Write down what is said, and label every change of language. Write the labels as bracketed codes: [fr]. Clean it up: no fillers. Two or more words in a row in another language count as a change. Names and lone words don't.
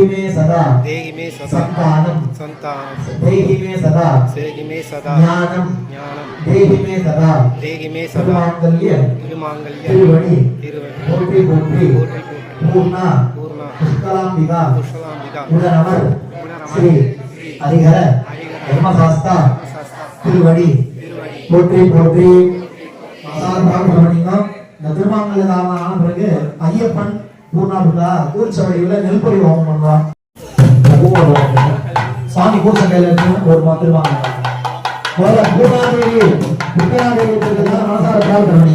[sa] मे सदा संतानं देहि मे सदा ज्ञानं देहि मे सदा मांगल्य [ta] திருவடி கோடி கோடி [sa] पूर्णा पुष्कलांबिका उदनवर श्री हरिहर धर्मशास्त्रा [ta] திருவடி கோடி கோடி இந்த திருமாங்கல்ய தாமம் ஆன பிறகு ஐயப்பன் பூர்ணாபுரா கூர்ச்சவடியில நெல்பொடி ஹோமம் பண்ணுவான். சாமி கூர்ச்சண்டையில இருக்கு ஒரு திருமாங்கல்யம் பூர்ணாதேவி புத்தனாதேவி மனசார பிரார்த்தனை பண்ணீங்க.